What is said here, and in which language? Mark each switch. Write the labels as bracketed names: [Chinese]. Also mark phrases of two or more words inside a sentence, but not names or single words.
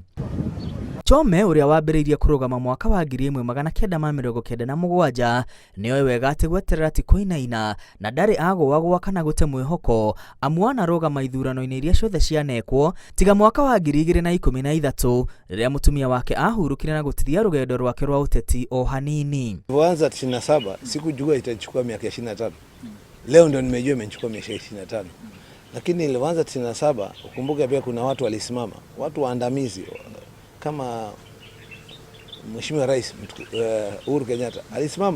[Kikuyu] Chome ũrĩa wambĩrĩirie kũrũgama mwaka wa 1997 nĩoĩ wega atĩ gweterera ti kũinaina na ndarĩ agũagũa kana gũte mwĩhoko amu anarũgama ithurano-inĩ iria ciothe cianekwo tiga mwaka wa 2013 rĩrĩa mutumia wake ahurũkire na gũtithia rũgendo rwake rwa ũteti o hanini. [Swahili] Nilipoanza 97 sikujua itachukua miaka 25. Leo ndio nimejua imechukua miaka 25. Lakini nilipoanza 97 ukumbuke pia kuna watu walisimama, watu waandamizi kama Mheshimiwa Rais Uhuru Kenyatta alisimama.